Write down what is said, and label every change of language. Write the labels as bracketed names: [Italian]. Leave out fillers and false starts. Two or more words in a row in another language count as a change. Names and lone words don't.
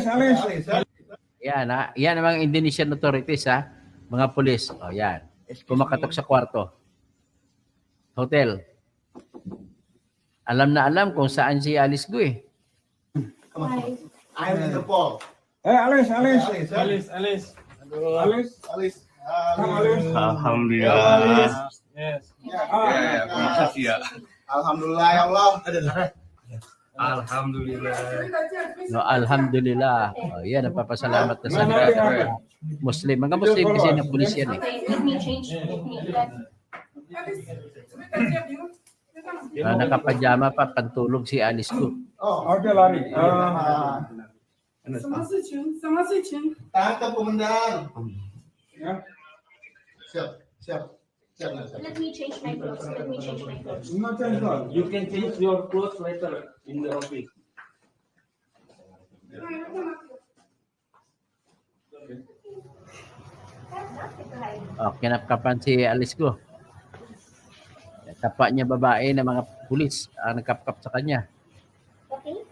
[Filipino] Yan, ha? Yan ang mga [English] Indonesian authorities, [Filipino] ha? Mga pulis. O, yan. Kumakatok sa kwarto. Hotel. Alam na alam kung saan si Alice Gu, eh. [English] I'm Interpol. [Filipino] Alis. [Indonesian] Alhamdulillah. Yes. Makasih ya. [Arabic] Alhamdulillah ya Allah. [Indonesian] Alhamdulillah. No, alhamdulillah. [Filipino] O, yan, napapasalamat na sa Muslim. Mga Muslim kasi na pulis yan, eh. [English] Okay, let me change. [Filipino] Nakapajama pa, pantulog si Alice Gu. [Indonesian] Okay, lari. Sama seçin. Tangkap komandan. Ya. Siap. [English] Let me change my clothes. You can change your clothes later in the office. [Filipino] O, kinapkapan si Alice Gu. Kapwa niya babae na mga pulis ang nagkapkap sa kanya. Okay.